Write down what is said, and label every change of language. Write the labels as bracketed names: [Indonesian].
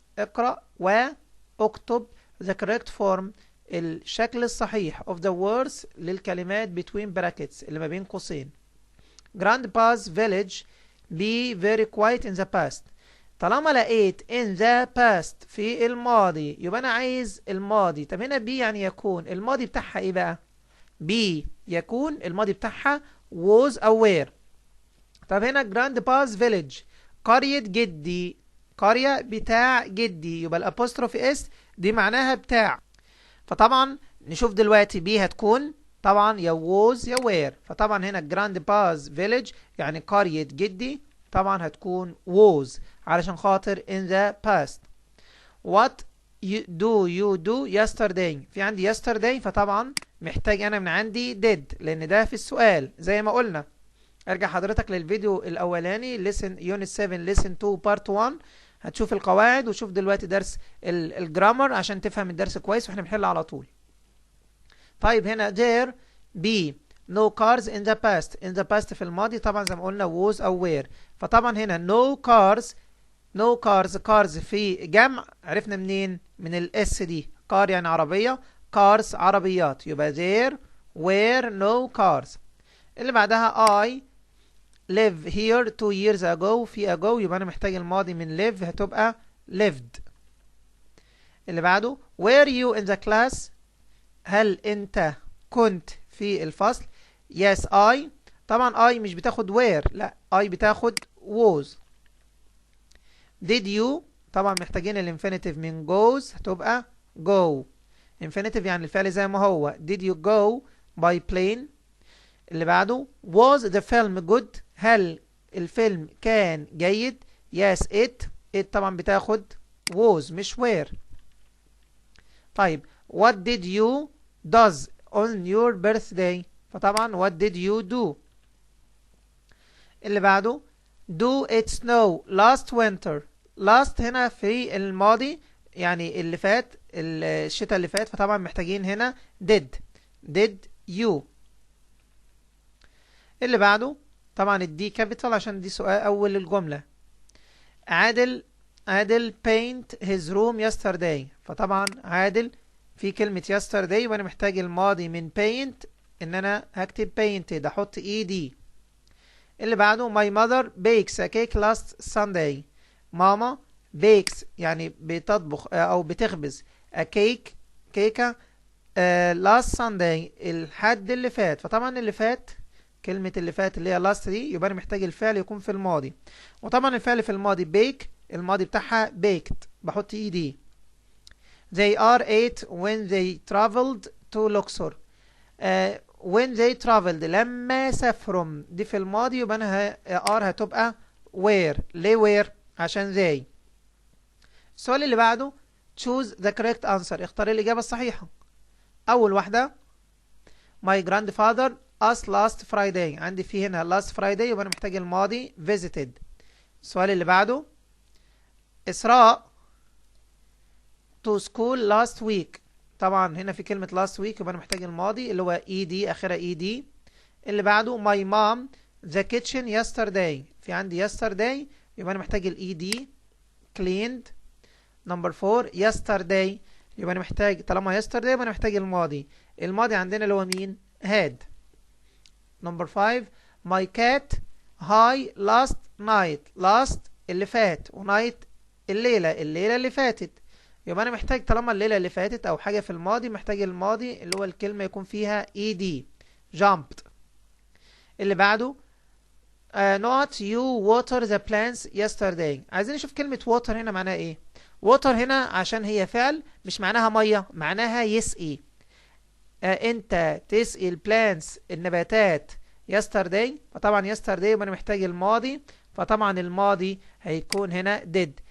[Arabic] اقرأ واكتب [English] the correct form، [Arabic] الشكل الصحيح [English] of the words [Arabic] للكلمات [English] between brackets [Arabic] اللي ما بين قوسين. [English] grandpa's village be very quiet in the past. [Arabic] طالما لقيت [English] in the past [Arabic] في الماضي يبقى أنا عايز الماضي. طب هنا be يعني يكون، الماضي بتاعها إيه بقى؟ be يكون الماضي بتاعها was أو were. طب هنا [English] grandpa's village [Arabic] قرية جدي، قرية بتاع جدي، يبقى الأبوستروفي اس دي معناها بتاع. فطبعا نشوف دلوقتي be هتكون طبعا يا was يا were، فطبعا هنا [English] grandpa's village [Arabic] يعني قرية جدي طبعا هتكون was علشان خاطر [English] in the past. What you do yesterday، [Arabic] في عندي yesterday فطبعا محتاج أنا من عندي did لأن ده في السؤال زي ما قلنا. ارجع حضرتك للفيديو الأولاني [English] listen unit 7 listen 2 part 1، [Arabic] هتشوف القواعد وشوف دلوقتي درس الجرامر عشان تفهم الدرس كويس واحنا بنحل على طول. طيب هنا [English] there be no cars in the past. in the past [Arabic] في الماضي طبعا زي ما قلنا was أو were، فطبعا هنا [English] no cars cars [Arabic] في جمع عرفنا منين؟ من الاس دي، car يعني عربية، cars عربيات، يبقى [English] there were no cars. [Arabic] اللي بعدها [English] I live here 2 years ago، [Arabic] في ago يبقى أنا محتاج الماضي من live هتبقى lived. اللي بعده [English] were you in the class، [Arabic] هل أنت كنت في الفصل؟ [English] yes I، [Arabic] طبعا I مش بتاخد were، لا I بتاخد was. [English] did you [Arabic] طبعا محتاجين الانفينيتيف من goes هتبقى go، infinitive يعني الفعل زي ما هو. [English] did you go by plane. [Arabic] اللي بعده [English] was the film good، [Arabic] هل الفيلم كان جيد؟ [English] yes it [Arabic] طبعا بتاخد was مش were. طيب [English] what did you does on your birthday، [Arabic] فطبعا [English] what did you do. [Arabic] اللي بعده [English] do it snow last winter. [Arabic] last هنا في الماضي يعني اللي فات، الشتاء اللي فات، فطبعا محتاجين هنا [English] did you. [Arabic] اللي بعده طبعا الدي كابيتال عشان دي سؤال أول الجملة. عادل [English] paint his room yesterday، [Arabic] فطبعا عادل في كلمة yesterday وأنا محتاج الماضي من paint، إن أنا هكتب painted أحط ed. اللي بعده [English] my mother bakes a cake last Sunday. [Arabic] ماما bakes يعني بتطبخ أو بتخبز [English] a cake [Arabic] كيكة [English] last Sunday [Arabic] الحد اللي فات، فطبعا اللي فات كلمة اللي فات اللي هي last دي يبقى أنا محتاج الفعل يكون في الماضي، وطبعا الفعل في الماضي bake الماضي بتاعها baked بحط ed. [English] they are 8 when they traveled to Luxor. when they traveled [Arabic] لما سافروا دي في الماضي يبقى أنا are هتبقى where. ليه where؟ عشان they. السؤال اللي بعده [English] choose the correct answer، [Arabic] اختار الإجابة الصحيحة. أول واحدة [English] my grandfather us last Friday، [Arabic] عندي في هنا [English] last Friday [Arabic] يبقى أنا محتاج الماضي visited. السؤال اللي بعده إسراء to school [English] last week، [Arabic] طبعا هنا في كلمة last week يبقى أنا محتاج الماضي اللي هو ed آخرها ed. اللي بعده [English] my mom the kitchen yesterday، [Arabic] في عندي [English] yesterday [Arabic] يبقى أنا محتاج ال [English] ed cleaned. number 4 yesterday [Arabic] يبقى انا محتاج طالما yesterday يبقى انا محتاج الماضي. الماضي عندنا اللي هو مين؟ had. [English] number 5 my cat high last night. [Arabic] last اللي فات ونايت الليلة اللي فاتت. يبقى انا محتاج طالما الليلة اللي فاتت او حاجة في الماضي محتاج الماضي اللي هو الكلمة يكون فيها ed. jumped. اللي بعده [English] not you water the plants yesterday. [Arabic] عايزين نشوف كلمة water هنا معناها ايه. water هنا عشان هي فعل مش معناها مية، معناها يسقي. انت تسقي البلانتس النباتات yesterday. فطبعا yesterday يبقى انا محتاج الماضي، فطبعا الماضي هيكون هنا did.